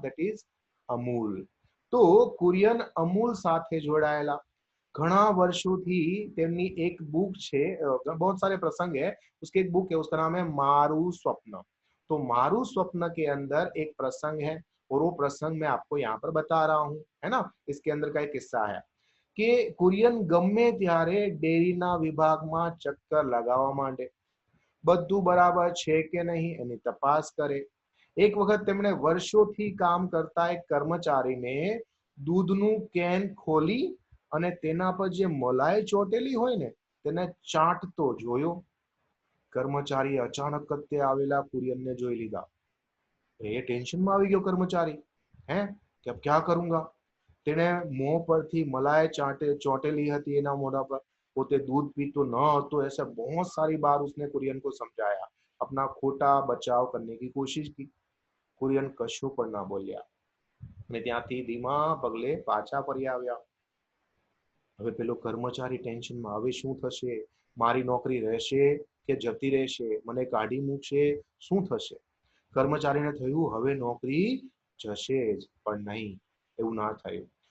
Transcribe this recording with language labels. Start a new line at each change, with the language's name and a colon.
Hindi: That is Amul. तो
Gujarati: કુરિયન અમૂલ સાથે જોડાયેલા ઘણા વર્ષોથી તેમની એક બુક છે,
Hindi: बहुत सारे प्रसंग है, उसके एक बुक है, उसका नाम है मारू स्वप्न। तो मारू स्वप्न के अंदर एक प्रसंग है, और वो प्रसंग मैं आपको यहाँ पर बता रहा हूँ, है ना। इसके अंदर का एक किस्सा है कि कुरियन
Gujarati: गમે ત્યારે ડેરીના વિભાગમાં ચક્કર લગાવવા માંડે, બધું બરાબર છે કે નહીં એની તપાસ કરે। એક વખત તેમણે વર્ષોથી કામ કરતા એક કર્મચારીને દૂધનું કેન ખોલી અને તેના પર જે મલાઈ ચોટેલી હોય ને તેને ચાટતો જોયો। કર્મચારી અચાનક જ તે આવેલા કુરિયનને જોઈ લીધા। એ ટેન્શનમાં આવી ગયો કર્મચારી, હે કે
Hindi: अब क्या करूंगा।
Gujarati: તેણે મોં પરથી મલાઈ ચોટેલી હતી એના મોઢા પર, પોતે
Hindi: दूध पीतो न હતો, ऐसे बहुत सारी बार उसने कुरियन को समझाया, अपना खोटा बचाव करने की कोशिश की।
Gujarati: कुरियन कशु પણ ના બોલ્યા અને ત્યાંથી ધીમા પગલે પાછા ફરી આવ્યા। હવે પેલો કર્મચારી ટેન્શનમાં, હવે શું થશે, મારી નોકરી રહેશે કે જતી રહેશે, મને કાઢી મૂકશે, શું થશે? કર્મચારીને થયું હવે નોકરી જશે જ, પણ નહીં, એવું ના થયું.